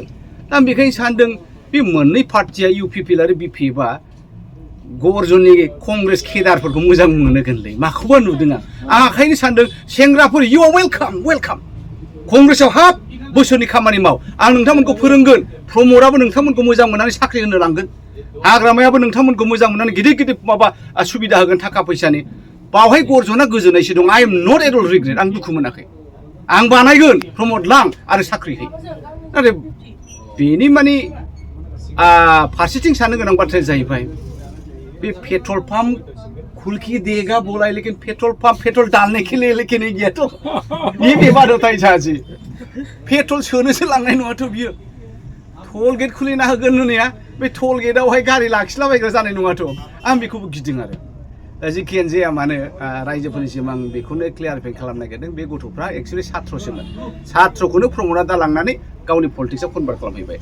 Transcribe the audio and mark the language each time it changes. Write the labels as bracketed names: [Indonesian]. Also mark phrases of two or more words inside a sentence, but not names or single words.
[Bodo] दा आं बेखायनो सानदों, बे मोननै पार्टिया UPP आरो BP बा गर्जनि कंग्रेस केदारफोरखौ मोजां मोनगोनलै, माखौबा नुदों आं ओंखायनो सानदों, सेंग्राफोर [English] you are welcome, [Bodo] कंग्रेसआव हाब, बोसोरनि खामानि माव, आं नोंथांमोनखौ फोरोंगोन, प्रमोटआबो नोंथांमोनखौ मोजां मोननानै साख्रि होनो लांगोन, हाग्रामायाबो नोंथांमोनखौ मोजां मोननानै गिदिर गिदिर माबा सुबिदा होगोन थाखा फैसानि। बावहाय गर्जना गोजोननायसो दं। [English] I am not at all regret, [Bodo] आं दुखु मोनाखै, आं बानायगोन, प्रमोट लां आरो साख्रि है। नाथाय बेनि माने फारसेथिं साननो गोनां बाथ्राया जाहैबाय, [Hindi] बे पेट्रोल पंप खुल के देगा बोला है, लेकिन पेट्रोल पंप पेट्रोल डालने के लिए लेके नहीं गया, तो ये विवाद होता है झाजी। [Bodo] पेट्रोल सोनोसो लांनाय नङाथ' बियो, [English] toll gate [Bodo] खुलिना होगोन होननाया, बे टोल गेटआवहाय गारि लाखिलाबायग्रा जानाय नङाथ'। आं बेखौबो गिदों आरो। दा जिखियानो जाया मानो, रायजोफोरनिसिम आं बेखौनो क्लियारिफाइ खालामनो नागिरदों, बे गथ'फ्रा एक्सुवेलि छात्रसोमोन, छात्रखौनो प्रमोटआ दा लांनानै गावनि पलिटिक्सआव कनभार्ट खालामहैबाय।